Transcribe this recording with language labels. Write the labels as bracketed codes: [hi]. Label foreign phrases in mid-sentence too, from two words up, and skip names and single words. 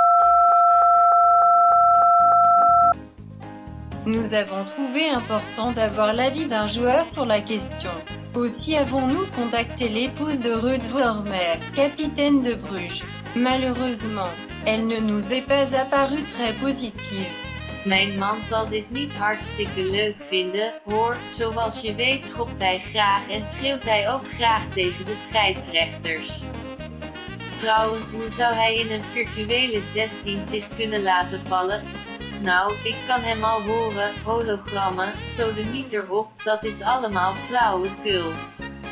[fr] Nous avons trouvé important d'avoir l'avis d'un joueur sur la question. Aussi avons-nous contacté l'épouse de Ruud Vormer, capitaine de Bruges. Malheureusement, elle ne nous est pas apparue très positive. [nl] Mijn man zal dit niet hartstikke leuk vinden, hoor. Zoals je weet schopt hij graag en schreeuwt hij ook graag tegen de scheidsrechters. Trouwens, hoe zou hij in een virtuele 16 zich kunnen laten vallen? Nou, ik kan hem al horen, hologrammen, sodemieter op, dat is allemaal flauwekul.